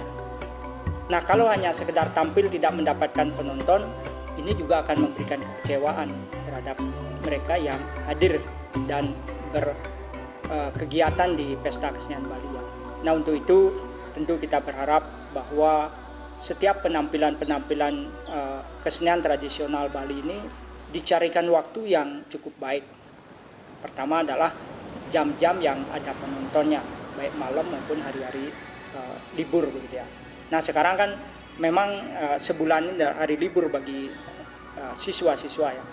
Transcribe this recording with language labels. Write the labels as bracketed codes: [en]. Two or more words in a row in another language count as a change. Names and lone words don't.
[id] Nah, kalau hanya sekedar tampil tidak mendapatkan penonton, ini juga akan memberikan kekecewaan terhadap mereka yang hadir dan berkegiatan di Pesta Kesenian Bali. Nah, untuk itu tentu kita berharap bahwa setiap penampilan-penampilan kesenian tradisional Bali ini dicarikan waktu yang cukup baik. Pertama adalah jam-jam yang ada penontonnya, baik malam maupun hari-hari libur begitu ya. Nah, sekarang kan memang sebulan ini hari libur bagi siswa-siswa ya.